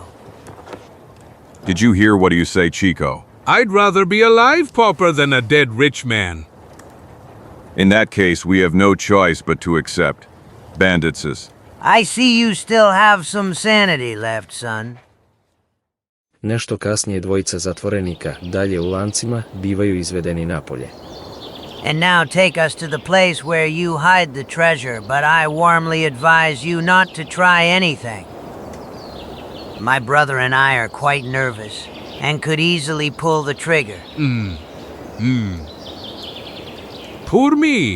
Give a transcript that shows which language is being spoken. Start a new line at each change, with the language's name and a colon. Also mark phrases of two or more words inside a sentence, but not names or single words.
English: Did you hear what you say, Chico? I'd rather be a live pauper than a dead rich man. In that case, we have no choice but to accept. Bandits. I see you still have some sanity left, son.
Serbian: Nešto kasnije dvojica zatvorenika, dalje u lancima, bivaju izvedeni napolje.
English: And now take us to the place where you hide the treasure, but I warmly advise you not to try anything. My brother and I are quite nervous, and could easily pull the trigger. Poor me.